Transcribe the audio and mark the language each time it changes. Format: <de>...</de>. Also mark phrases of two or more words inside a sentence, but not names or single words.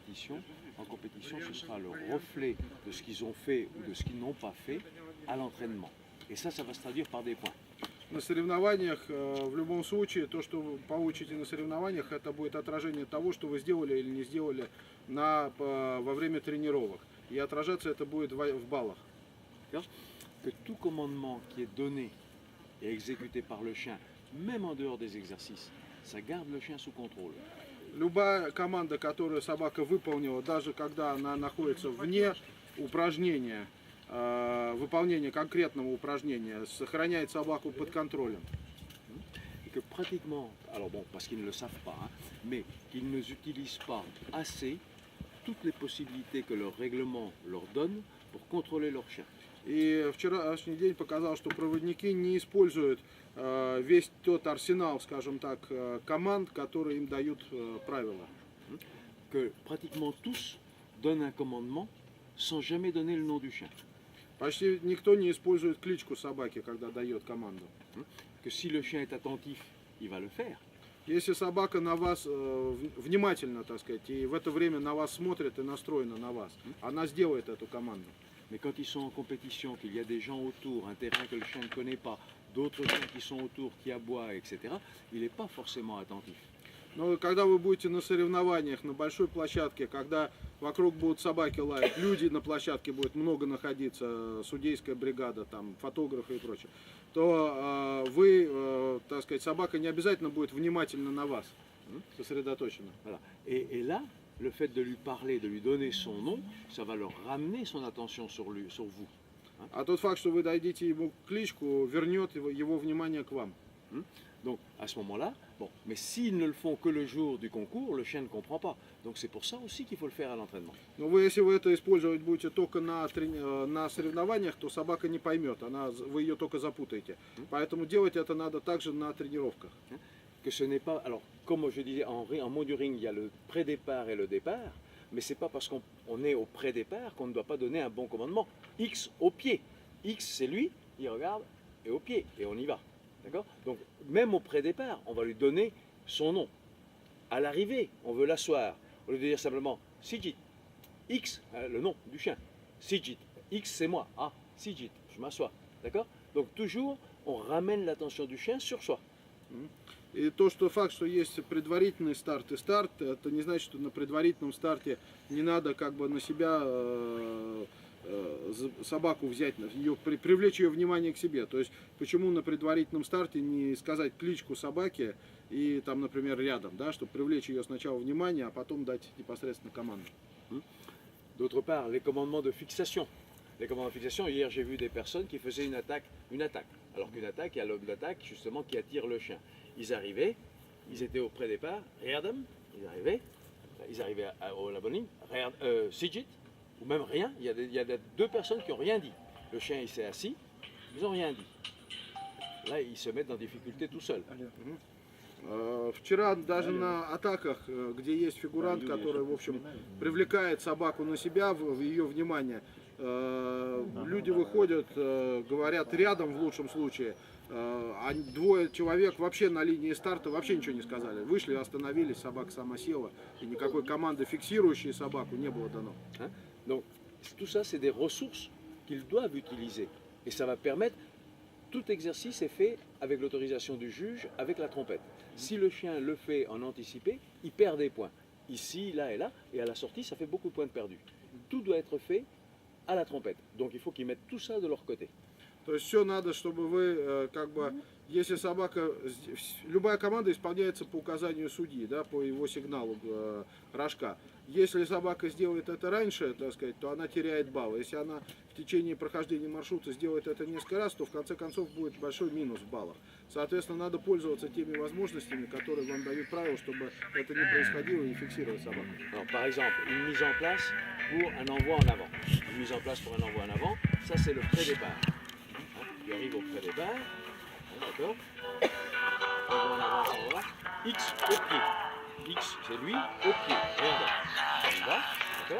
<fr>En compétition, ce sera le reflet de ce qu'ils ont fait ou de ce qu'ils n'ont pas fait à l'entraînement. Et ça va se traduire par des points.</fr> <ru>На соревнованиях, в любом случае, то, что вы получите на соревнованиях, это будет отражение того, что вы сделали или не сделали во время тренировок. И отражаться это будет в баллах.</ru> <fr>Que tout commandement qui est donné et exécuté par le chien, même en dehors des exercices, ça garde le chien sous contrôle.</fr> <ru>Любая команда, которую собака выполнила, даже когда она находится вне упражнения, выполнения конкретного упражнения, сохраняет собаку под контролем.</ru> <fr>Et que pratiquement, alors bon, parce qu'ils ne le savent pas, hein, mais qu'ils n'utilisent pas assez toutes les possibilités que leur règlement leur donne pour contrôler leur chien.</fr> <ru>И вчерашний день показал, что проводники не используют весь тот арсенал, скажем так, команд, которые им дают правила.</ru> <fr>Que pratiquement tous donnent un commandement sans jamais donner le nom du chien.</fr> <ru>Почти никто не использует кличку собаки, когда дает команду.</ru> <fr>Que si le chien est attentif, il va le faire.</fr> <ru>Если собака на вас внимательно, так сказать, и в это время на вас смотрит и настроена на вас, она сделает эту команду.</ru> <fr>Mais quand ils sont en compétition, qu'il y a des gens autour, un terrain que le chien ne connaît pas, d'autres chiens qui sont autour, qui aboient, etc., il n'est pas forcément attentif.</fr> <ru>Но когда вы будете на соревнованиях, на большой площадке, когда вокруг будут собаки лаять, люди на площадке будет много находиться, судейская бригада, там, фотографы и прочее, то так сказать, собака не обязательно будет внимательна на вас, сосредоточена.</ru> <fr>Voilà. Et là, le fait de lui parler, de lui donner son nom, ça va leur ramener son attention sur vous.</fr> <ru>А тот факт, что вы дадите ему кличку, вернет его внимание к вам.</ru> <fr>Donc à ce moment-là, bon, mais s'ils ne le font que le jour du concours, le chien ne comprend pas. Donc c'est pour ça aussi qu'il faut le faire à l'entraînement.</fr> <ru>Но если вы это использовать будете только на соревнованиях, то собака не поймет, вы ее только запутаете. Поэтому делать это надо также на тренировках.</ru> <fr>Que ce n'est pas, alors comme je disais, en mode du ring, il y a le pré-départ et le départ, mais c'est pas parce qu'on est au pré-départ qu'on ne doit pas donner un bon commandement. X au pied. X c'est lui, il regarde, et au pied, et on y va. D'accord? Donc même au pré-départ, on va lui donner son nom. À l'arrivée, on veut l'asseoir. Au lieu de dire simplement Sijit, X, le nom du chien. Sijit, X c'est moi. Ah, Sijit, je m'assois. D'accord? Donc toujours, on ramène l'attention du chien sur soi.</fr> <ru>И то, что факт, что есть предварительный старт и старт, это не значит, что на предварительном старте не надо как бы на себя собаку взять, привлечь ее внимание к себе. То есть, почему на предварительном старте не сказать кличку собаки и там, например, рядом, да, чтобы привлечь ее сначала внимание, а потом дать непосредственно команду.</ru> <fr>D'autre part, les commandements de fixation. Les commandements de fixation, hier j'ai vu des personnes qui faisaient une attaque. Alors qu'une attaque, il y a l'homme d'attaque justement qui attire le chien. Ils arrivaient, ils étaient au pré-départ, Reardam, ils arrivaient à la bonne ligne, Sijit, ou même rien, il y a deux personnes qui n'ont rien dit. Le chien il s'est assis, ils n'ont rien dit. Là, ils se mettent en difficulté tout seul.</fr> <ru>Вчера даже на атаках, где есть фигурант, который, в общем, привлекает собаку на себя, в ее внимание, люди выходят, говорят рядом в лучшем случае, а двое человек вообще на линии старта вообще ничего не сказали. Вышли, остановились, собака сама села, и никакой команды, фиксирующей собаку, не было дано.</ru> <fr>Donc tout ça, c'est des ressources qu'ils doivent utiliser. Et ça va permettre, tout exercice est fait avec l'autorisation du juge, avec la trompette. Si le chien le fait en anticipé, il perd des points. Ici, là et là, et à la sortie, ça fait beaucoup de points de perdus. Tout doit être fait à la trompette. Donc il faut qu'ils mettent tout ça de leur côté.</fr> <ru>То есть все надо, чтобы вы, как бы, если собака, любая команда исполняется по указанию судьи, да, по его сигналу рожка. Если собака сделает это раньше, так сказать, то она теряет баллы. Если она в течение прохождения маршрута сделает это несколько раз, то в конце концов будет большой минус в баллах. Соответственно, надо пользоваться теми возможностями, которые вам дают правила, чтобы это не происходило, и фиксировать собаку.</ru> <fr>Alors, par exemple, une mise en place pour un envoi en avant. Une mise en place pour un envoi en avant, ça c'est le pré-départ. Il arrive au pré-départ, d'accord? Envoi en avant, envoi. X au pied. X, c'est lui, au pied. Regarde. On y va, d'accord?</fr>